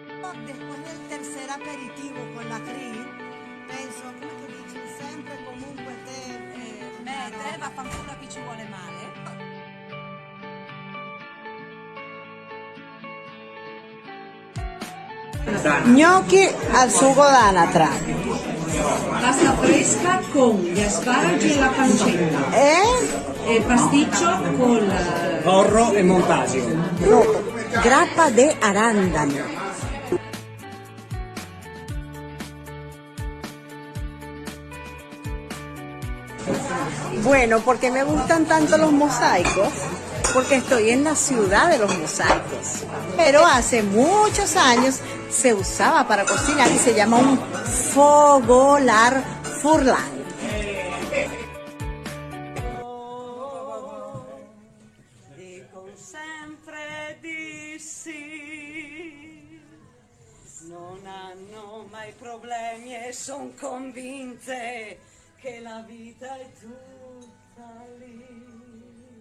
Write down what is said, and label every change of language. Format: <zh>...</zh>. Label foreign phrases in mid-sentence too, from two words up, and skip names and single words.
<es>después del tercer aperitivo con la Cri,</es> <it>penso, come tu dici, sempre comunque te vaffanculo a chi ci vuole male. Gnocchi al sugo d'anatra. Pasta fresca con gli asparagi e la pancetta. E pasticcio con Porro e montasio.</it> <es>No, grappa de arándano. Bueno, ¿por qué me gustan tanto los mosaicos? Porque estoy en la ciudad de los mosaicos. Pero hace muchos años se usaba para cocinar y se llama un fogolar furlan.</es> <it>Dico sempre di sì, non hanno mai problemi e son convinte che la vita è tutta lì.</it>